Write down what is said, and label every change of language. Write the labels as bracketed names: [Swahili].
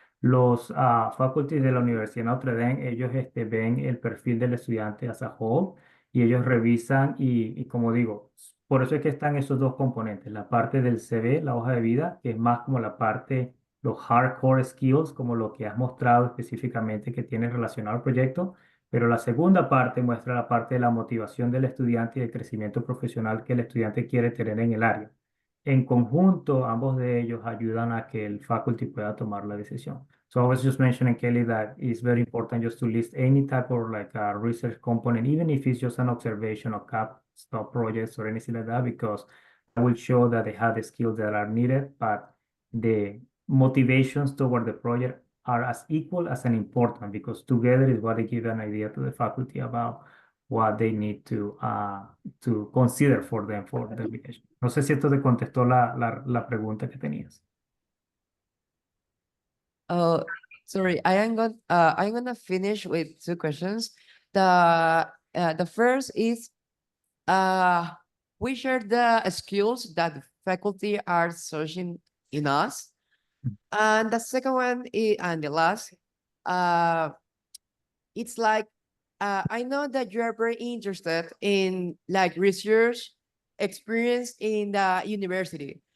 [Spanish] Los faculties de la Universidad de Notre Dame, ellos ven el perfil del estudiante [English] as a whole [Spanish] y ellos revisan y como digo, por eso es que están esos dos componentes, la parte del CV, la hoja de vida, que es más como la parte, los [English] hardcore skills, [Spanish] como lo que has mostrado específicamente que tienes relacionado al proyecto, pero la segunda parte muestra la parte de la motivación del estudiante y el crecimiento profesional que el estudiante quiere tener en el área. En conjunto, ambos de ellos ayudan a que el faculty pueda tomar la decisión. [English] So I was just mentioning, Kelly, that it's very important just to list any type of like a research component, even if it's just an observation or capstone projects or anything like that, because that will show that they have the skills that are needed, but the motivations toward the project are as equal as an important, because together is what they give an idea to the faculty about what they need to consider for them for the application. [Spanish] No sé si esto te contestó la pregunta que tenías. [English] Oh, sorry, I'm gonna finish with two questions. The first is, we share the skills that the faculty are searching in us. And the second one is, and the last, it's like, I know that you are very interested in like research experience in the university.